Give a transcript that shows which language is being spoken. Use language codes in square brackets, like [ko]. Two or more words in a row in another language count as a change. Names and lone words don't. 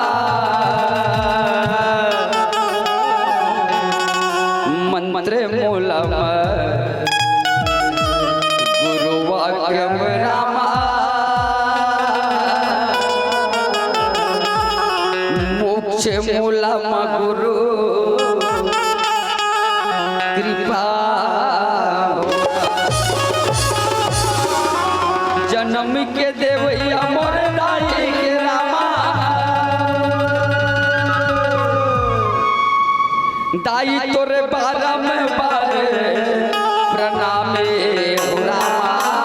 [sa] मंत्र मूलम गुरु वाक्यम रामा, मोक्ष मूलम गुरु कृपा। [hne] जन्म के देवैया मोर दाई के रामा, दाई तोरे बारा में बारे प्रणामे हो रामा।